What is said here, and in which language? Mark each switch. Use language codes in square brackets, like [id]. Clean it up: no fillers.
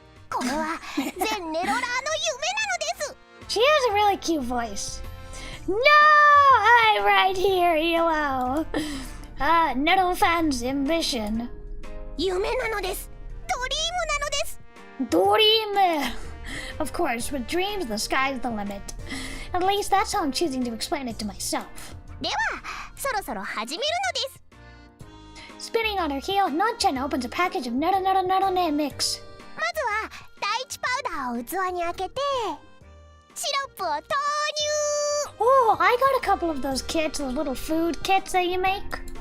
[ja] これは全ネロラーの夢なのです。 [en] She has a really cute voice. No! I'm right here, ELO. Nettle fan's ambition. [ja] 夢なのです。ドリームなのです。 [en] Dream! Of course, with dreams, the sky's the limit. At least that's how I'm choosing to explain it to myself. [ja] では、そろそろ始めるのです。 [en] Spinning on her heel, Nonchan opens a package of Nero mix. [ja] まずは第一パウダーを器に開けてシロップを投入。 [en] Oh, I got a couple of those kits, those little food kits that you make.